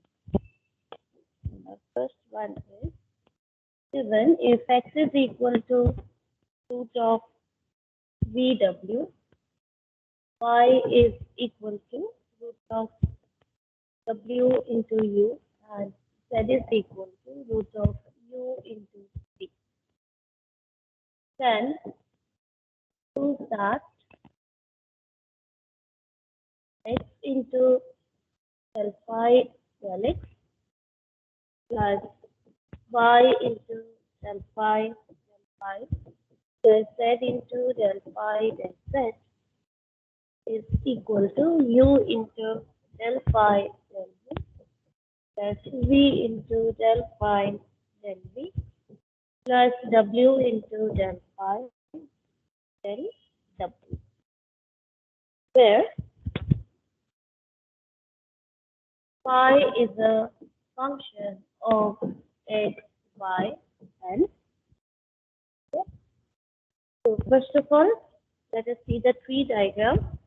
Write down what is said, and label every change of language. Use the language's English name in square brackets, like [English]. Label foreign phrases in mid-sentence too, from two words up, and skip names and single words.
[English] The first one is given if x is equal to root of VW, y is equal to root of W into U, and z is equal to root of U into V. Then prove that x into del phi del x plus y into del phi plus z into del phi del z is equal to u into del phi del v plus v into del phi del v plus w into del phi del w, where phi is a function of x, y, and z. So first of all, let us see the tree diagram.